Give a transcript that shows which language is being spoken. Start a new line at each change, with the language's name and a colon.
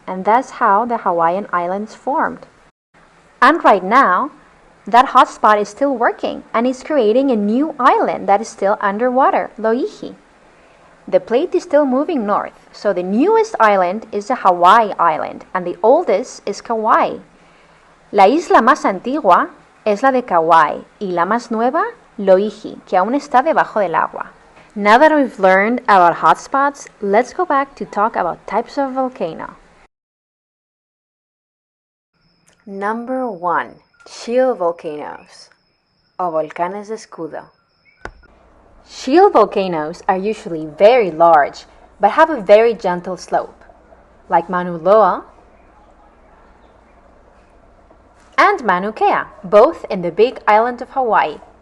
English: And that's how the Hawaiian Islands formed. And right now, that hotspot is still working, and it's creating a new island that is still underwater, Loihi. The plate is still moving north, so the newest island is the Hawaii Island, and the oldest is Kauai.
Spanish: La isla más antigua es la de Kauai, y la más nueva, Loihi, que aún está debajo del agua.
English: Now that we've learned about hotspots, let's go back to talk about types of volcano. Number 1. Shield volcanoes,
Spanish: o volcanes de escudo.
English: Shield volcanoes are usually very large, but have a very gentle slope, like Mauna Loa and Mauna Kea, both in the big island of Hawaii.